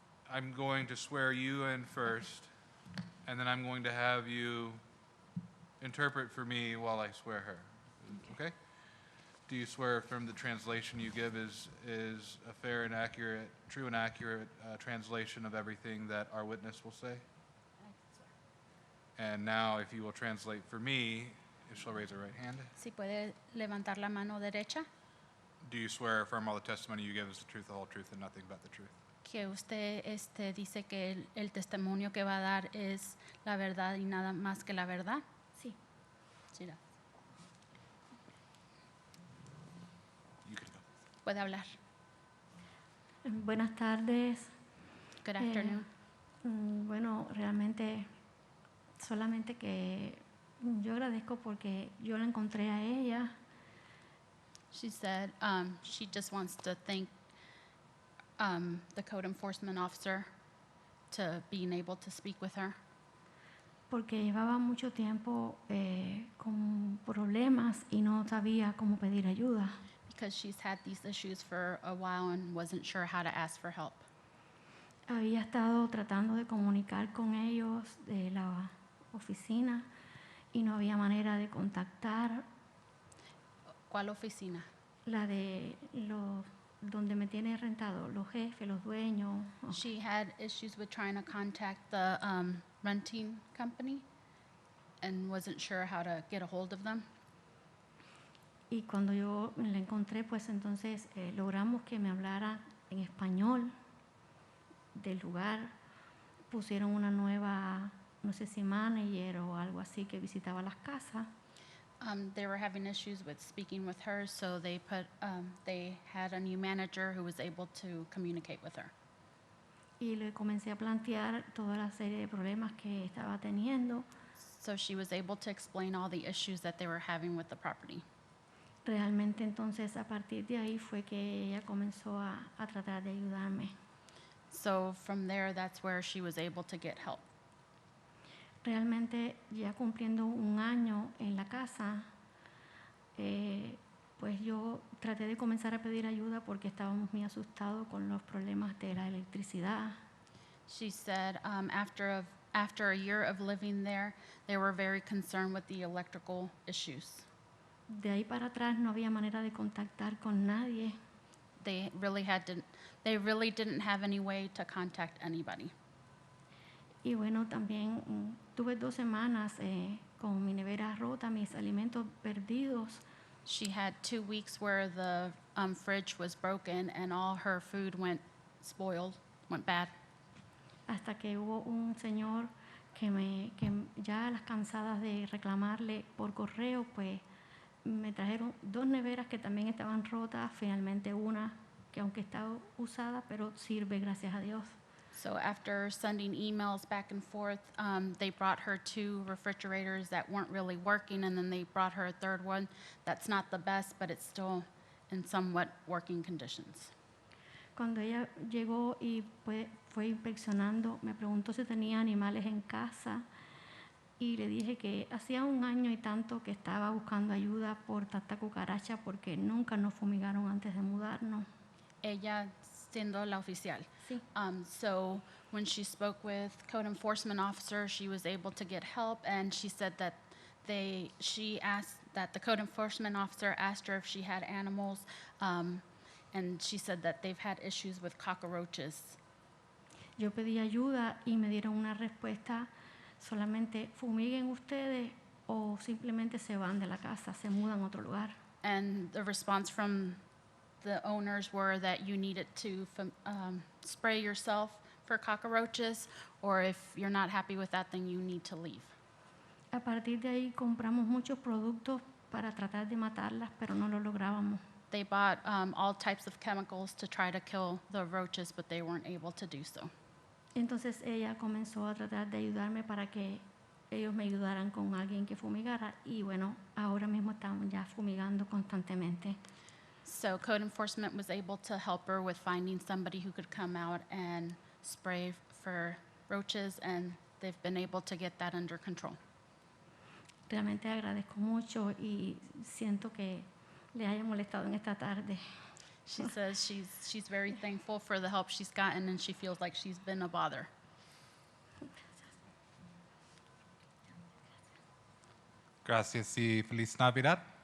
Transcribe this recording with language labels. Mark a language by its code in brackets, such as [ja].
[en] I'm going to swear you in first, and then I'm going to have you interpret for me while I swear her. Okay? Do you swear affirm the translation you give is a fair and accurate, true and accurate translation of everything that our witness will say? And now, if you will translate for me, she'll raise her right hand. [es] Si puede levantar la mano derecha. [en] Do you swear or affirm all the testimony you give is the truth, the whole truth, and nothing but the truth? [es] Que usted dice que el testimonio que va a dar es la verdad y nada más que la verdad. Sí. Sí, [en] You can go. [es] puede hablar. Buenas tardes. [en] Good afternoon. [es] Bueno, realmente solamente que yo agradezco porque yo la encontré a ella. [en] She said she just wants to thank the code enforcement officer to being able to speak with her [es] Porque llevaba mucho tiempo con problemas y no sabía cómo pedir ayuda. [en] because she's had these issues for a while and wasn't sure how to ask for help. [es] Había estado tratando de comunicar con ellos de la oficina y no había manera de contactar ¿Cuál oficina? la de los donde me tiene rentado, los jefes, los dueños. [en] She had issues with trying to contact the renting company and wasn't sure how to get a hold of them. [es] Y cuando yo la encontré, pues entonces logramos que me hablara en español del lugar. Pusieron una nueva, no sé si manager o algo así, que visitaba las casas. [en] They were having issues with speaking with her, so they had a new manager who was able to communicate with her. [es] Y le comencé a plantear toda la serie de problemas que estaba teniendo. [en] So she was able to explain all the issues that they were having with the property. [es] Realmente entonces a partir de ahí fue que ella comenzó a tratar de ayudarme. [en] So from there, that's where she was able to get help. [es] Realmente ya cumpliendo un año en la casa, pues yo traté de comenzar a pedir ayuda porque estábamos muy asustados con los problemas de la electricidad. [en] She said after a year of living there, they were very concerned with the electrical issues. [es] De ahí para atrás no había manera de contactar con nadie. [en] They really didn't have any way to contact anybody. [es] Y bueno, también tuve 2 semanas con mi nevera rota, mis alimentos perdidos. [en] She had 2 weeks where the fridge was broken and all her food went bad. [es] Hasta que hubo un señor que ya a las cansadas de reclamarle por correo, pues me trajeron 2 neveras que también estaban rotas, finalmente una que aunque está usada, pero sirve, gracias a Dios. [en] So after sending emails back and forth, they brought her 2 refrigerators that weren't really working, and then they brought her a 3rd one that's not the best, but it's still in somewhat working conditions. [es] Cuando ella llegó y fue inspeccionando, me preguntó si tenía animales en casa y le dije que hacía 1 año y tanto que estaba buscando ayuda por tanta cucaracha porque nunca nos fumigaron antes de mudarnos. Ella siendo la oficial. Sí. [en] So when she spoke with code enforcement officer, she was able to get help, and she said that she asked that the code enforcement officer asked her if she had animals, and she said that they've had issues with cockroaches. [es] Yo pedí ayuda y me dieron una respuesta, solamente fumiguen ustedes o simplemente se van de la casa, se mudan a otro lugar. [en] And the response from the owners were that you needed to spray yourself for cockroaches, or if you're not happy with that, then you need to leave. [es] A partir de ahí compramos muchos productos para tratar de matarlas, pero no lo lográbamos. [en] They bought all types of chemicals to try to kill the roaches, but they weren't able to do so. [es] Entonces ella comenzó a tratar de ayudarme para que ellos me ayudaran con alguien que fumigara y bueno, ahora mismo estamos ya fumigando constantemente. [en] So code enforcement was able to help her with finding somebody who could come out and spray for roaches, and they've been able to get that under control. [es] Realmente agradezco mucho y siento que le haya molestado en esta tarde. [en] She says she's very thankful for the help she's gotten, and she feels like she's been a bother. [es] Gracias y Feliz Navidad.